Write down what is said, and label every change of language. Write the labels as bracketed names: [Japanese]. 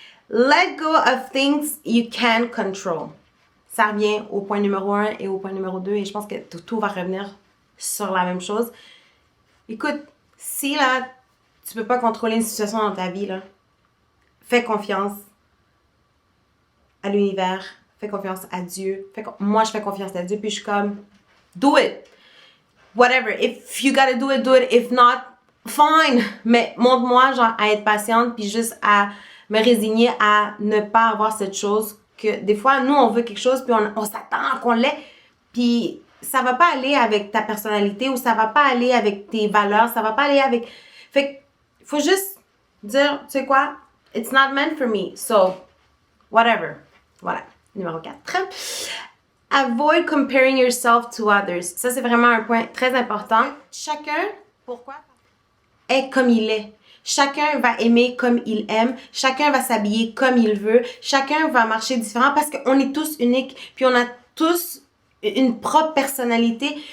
[English] Let go of things you can control. [French] Ça revient au point numéro 1 et au point numéro 2 et je pense que tout va revenir sur la même chose. Écoute, si là, tu peux pas contrôler une situation dans ta vie, là, fais confiance à l'univers, fais confiance à Dieu. Moi, je fais confiance à Dieu, puis je suis comme, [English] do it. Whatever. If you gotta do it, do it. If not, fine. [French] Mais montre-moi, genre, à être patiente, puis juste à me résigner à ne pas avoir cette chose que, des fois, nous, on veut quelque chose, puis on s'attend qu'on l'ait, puis ça va pas aller avec ta personnalité ou ça va pas aller avec tes valeurs, ça va pas aller avec... Fait que, faut juste dire, tu sais quoi, [English] it's not meant for me, so, whatever. [French] Voilà. Numéro 4. [English] Avoid comparing yourself to others. [French] Ça, c'est vraiment un point très important. Chacun, pourquoi? Est comme il est. Chacun va aimer comme il aime. Chacun va s'habiller comme il veut. Chacun va marcher différent parce qu'on est tous uniques. Puis on a tous une propre personnalité.